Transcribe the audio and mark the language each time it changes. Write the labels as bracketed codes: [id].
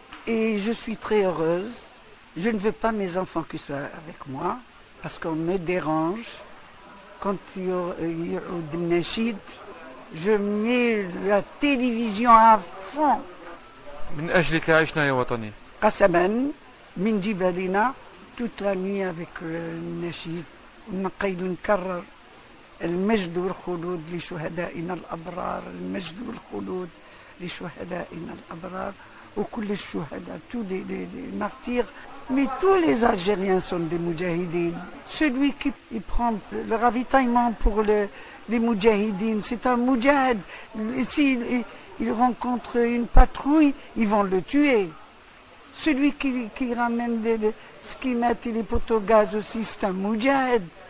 [fr] Et je suis très heureuse. Je ne veux pas mes enfants qui soient avec moi, parce qu'on me dérange. Quand il y a des nachid, je mets la télévision à fond. [ar] من أجلك عشنا يا وطني. قسما من جبالنا [fr] toute la nuit avec le nachid. [ar] نقيد نكرر المجد والخلود لشهدائنا الأبرار، المجد والخلود لشهدائنا الأبرار وكل الشهداء، [fr] tous les martyrs. Mais tous les Algériens sont des moudjahidines. Celui qui prend le ravitaillement pour les moudjahidines, c'est un moudjahid. S'il rencontre une patrouille, ils vont le tuer. Celui qui ramène ce qui met les poteaux gaz aussi, c'est un moudjahid.